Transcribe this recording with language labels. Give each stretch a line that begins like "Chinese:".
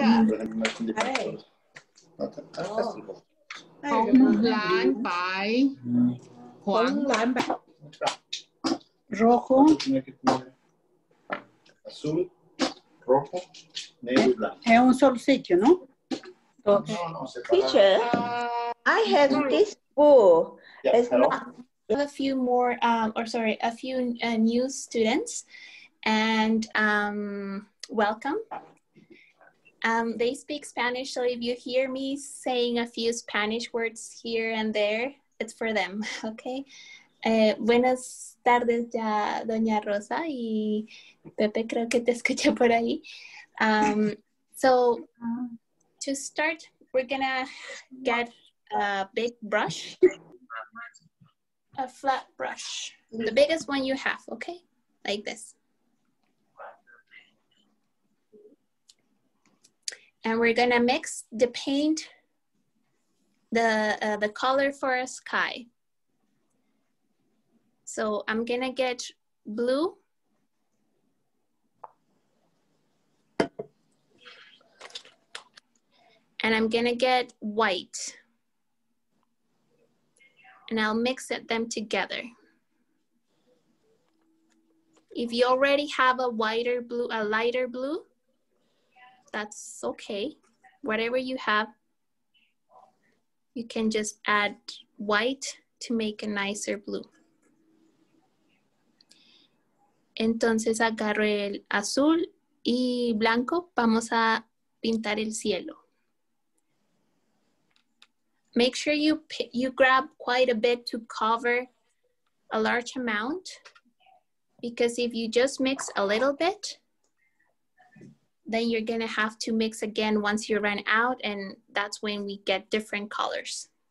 Spanish: Por ejemplo, no es un diferente. Acá sí lo-
Chinese: 红、蓝、白、 黄。
Spanish: Rojo. Tiene que tener azul, rojo, negro y blanco. Es un solo sitio, ¿no? Todos. No, separado.
English: Teacher, I have this book. Yeah, It's hello? not. A few more, a few new students, and welcome. They speak Spanish, so if you hear me saying a few Spanish words here and there, it's for them, okay?
Spanish: Buenas tardes ya, doña Rosa, y Pepe, creo que te escuché por ahí.
English: So, to start, we're gonna get a big brush. A flat brush, the biggest one you have, okay? Like this. And we're gonna mix the paint, the color for a sky. So I'm gonna get blue. And I'm gonna get white. And I'll mix them together. If you already have a lighter blue, that's okay. Whatever you have, you can just add white to make a nicer blue.
Spanish: Entonces agarro el azul y blanco, vamos a pintar el cielo.
English: Make sure you grab quite a bit to cover a large amount, because if you just mix a little bit, then you're gonna have to mix again once you run out, and that's when we get different colors.